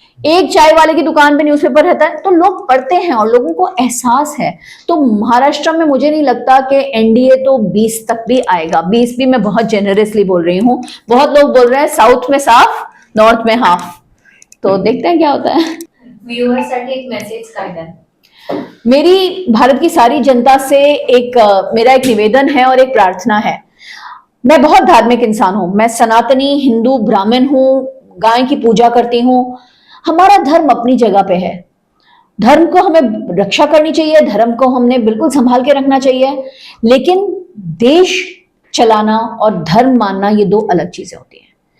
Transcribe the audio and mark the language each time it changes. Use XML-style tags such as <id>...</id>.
<hi>एक चाय वाले की दुकान पे न्यूज़पेपर रहता है, तो लोग पढ़ते हैं और लोगों को एहसास है। तो महाराष्ट्र में मुझे नहीं लगता कि एनडीए तो 20 तक भी आएगा। 20 भी मैं बहुत जेनरसली बोल रही हूँ। बहुत लोग बोल रहे हैं साउथ में साफ, नॉर्थ में हाफ, तो देखते हैं क्या होता है।</hi> <mr>व्ह्युअर्स साठी एक मेसेज काय द्याल?</mr> <hi>मेरी भारत की सारी जनता से मेरा एक निवेदन है और एक प्रार्थना है। मैं बहुत धार्मिक इंसान हूं, मैं सनातनी हिंदू ब्राह्मण हूं, गाय की पूजा करती हूं। हमारा धर्म अपनी जगह पे है, धर्म को हमें रक्षा करनी चाहिए, धर्म को हमने बिल्कुल संभाल के रखना चाहिए, लेकिन देश चलाना और धर्म मानना ये 2 अलग चीजें होती हैं।</hi>